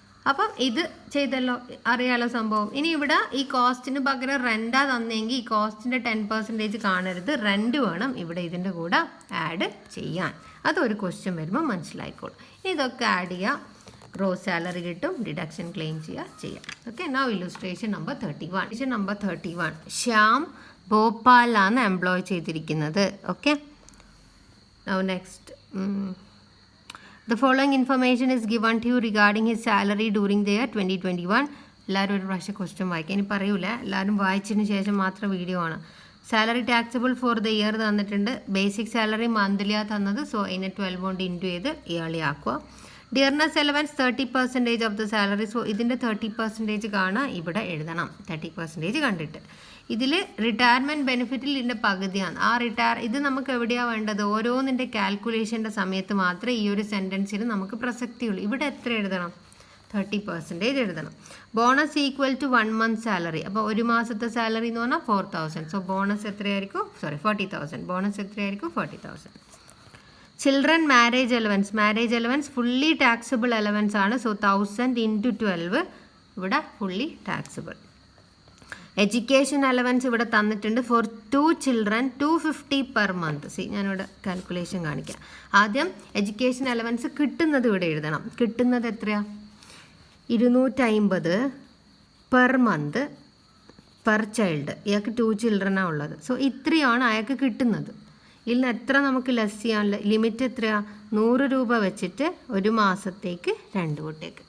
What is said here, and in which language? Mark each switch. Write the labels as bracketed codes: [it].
[ml] അപ്പം ഇത് ചെയ്തല്ലോ, അറിയാലോ സംഭവം. ഇനി ഇവിടെ ഈ കോസ്റ്റിന് പകരം റെൻറ്റാ തന്നെങ്കിൽ ഈ കോസ്റ്റിൻ്റെ 10% കാണരുത്, റെൻറ്റ് വേണം ഇവിടെ ഇതിൻ്റെ കൂടെ ആഡ് ചെയ്യാൻ. അതൊരു ക്വസ്റ്റ്യൻ വരുമ്പോൾ മനസ്സിലായിക്കോളും. ഇതൊക്കെ ആഡ് ചെയ്യുക, ഗ്രോസ് സാലറി കിട്ടും, ഡിഡക്ഷൻ ക്ലെയിം ചെയ്യാം. Okay. Now illustration number 31. Shyam ഭോപ്പാലാണ് employ ചെയ്തിരിക്കുന്നത്. Okay. [en] Now next, the following information is given to you regarding his salary during the year 2021. [ml] എല്ലാവരും ഒരു പ്രാവശ്യം ക്വസ്റ്റ്യൻ വായിക്കുക. ഇനി പറയൂല, എല്ലാവരും വായിച്ചതിന് ശേഷം മാത്രം വീഡിയോ ആണ്. Salary taxable for the year തന്നിട്ടുണ്ട്. ബേസിക് സാലറി മന്ത്ലിയാണ് തന്നത്. സോ അതിനെ 12 കൊണ്ട് ഇൻറ്റു ചെയ്ത് ഇയാളി ആക്കുക. [en] Dearness allowance 30% of the salary. [ml] So ഇതിൻ്റെ 30% കാണാൻ ഇവിടെ എഴുതണം. 30% കണ്ടിട്ട് ഇതിൽ റിട്ടയർമെൻറ്റ് ബെനിഫിറ്റിൽ ഇതിൻ്റെ പകുതിയാണ്. ഇത് നമുക്ക് എവിടെയാണ് വേണ്ടത്? ഓരോന്നിൻ്റെ കാൽക്കുലേഷൻ്റെ സമയത്ത് മാത്രമേ ഈ ഒരു സെൻറ്റൻസിൽ നമുക്ക് പ്രസക്തിയുള്ളൂ. ഇവിടെ എത്ര എഴുതണം? [en] 30% [ml] എഴുതണം. [en] Bonus equal to 1 month salary. [ml] അപ്പോൾ ഒരു മാസത്തെ സാലറി എന്ന് പറഞ്ഞാൽ 4,000. സോ ബോണസ് എത്രയായിരിക്കും? 40,000. ബോണസ് എത്രയായിരിക്കും? 40,000. [en] Children marriage allowance fully taxable allowance ആണ്. So 1000 × 12 ഇവിടെ fully taxable. [ml] എഡ്യൂക്കേഷൻ അലവൻസ് ഇവിടെ തന്നിട്ടുണ്ട്. [en] For 2 children 250 per month. [ml] ഞാനിവിടെ കാൽക്കുലേഷൻ കാണിക്കാം. ആദ്യം എഡ്യൂക്കേഷൻ അലവൻസ് കിട്ടുന്നത് ഇവിടെ എഴുതണം. കിട്ടുന്നത് എത്രയാണ്? [en] 250 per month per child. [ml] ഇയാൾക്ക് 2 children ഉള്ളത്. സോ ഇത്രയാണ് അയാൾക്ക് കിട്ടുന്നത്. ഇതിൽ നിന്ന് എത്ര നമുക്ക് ലെസ് ചെയ്യാനുള്ള ലിമിറ്റ് എത്രയാണ്? 100 രൂപ വെച്ചിട്ട് ഒരു മാസത്തേക്ക് 2 കുട്ടിക്ക്.